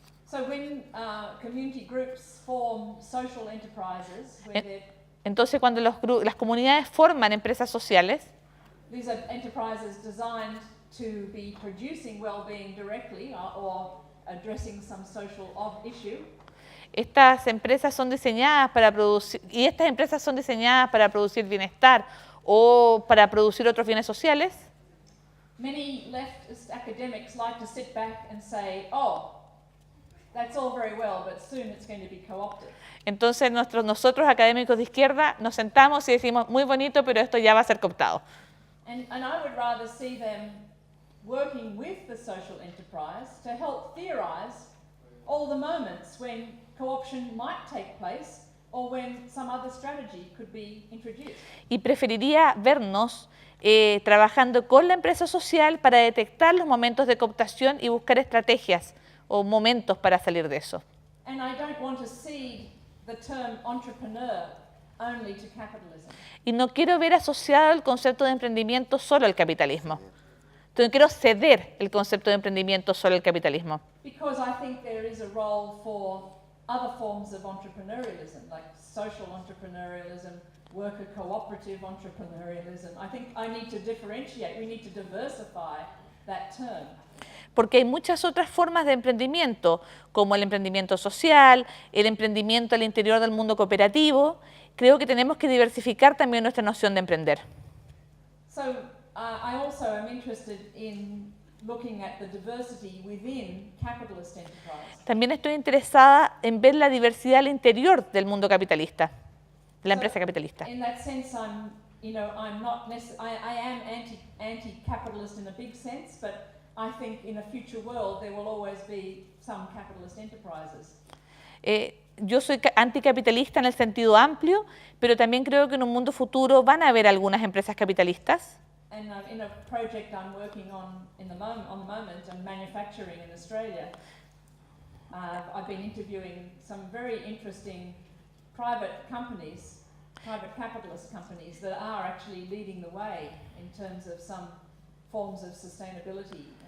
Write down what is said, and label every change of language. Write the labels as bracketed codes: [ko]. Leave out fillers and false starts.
[en] So when community groups form social enterprises, where they're [es] Entonces, cuando las comunidades forman empresas sociales, [en] these are enterprises designed to be producing well-being directly or addressing some social issue. [es] estas empresas son diseñadas para producir, y estas empresas son diseñadas para producir bienestar o para producir otros bienes sociales. [en] Many leftist academics like to sit back and say, oh, that's all very well, but soon it's going to be co-opted. [es] Entonces nosotros académicos de izquierda nos sentamos y decimos, muy bonito, pero esto ya va a ser cooptado. [en] And I would rather see them working with the social enterprise to help theorize all the moments when co-option might take place or when some other strategy could be introduced. [es] Y preferiría vernos trabajando con la empresa social para detectar los momentos de cooptación y buscar estrategias o momentos para salir de eso. [en] And I don't want to cede the term entrepreneur only to capitalism. [es] Y no quiero ver asociado el concepto de emprendimiento solo al capitalismo. Entonces quiero ceder el concepto de emprendimiento solo al capitalismo. [en] Because I think there is a role for other forms of entrepreneurialism, like social entrepreneurialism, worker cooperative entrepreneurialism. I think I need to differentiate, we need to diversify that term. [es] Porque hay muchas otras formas de emprendimiento, como el emprendimiento social, el emprendimiento al interior del mundo cooperativo. Creo que tenemos que diversificar también nuestra noción de emprender. [en] So I also am interested in looking at the diversity within capitalist enterprise. [es] También estoy interesada en ver la diversidad al interior del mundo capitalista, de la empresa capitalista. [en] In that sense, I'm not I am anti-capitalist in a big sense, but I think in a future world there will always be some capitalist enterprises. [es] Yo soy anticapitalista en el sentido amplio, pero también creo que en un mundo futuro van a haber algunas empresas capitalistas. [en] And in a project I'm working on the moment, on manufacturing in Australia, I've been interviewing some very interesting private capitalist companies that are actually leading the way in terms of some forms of sustainability.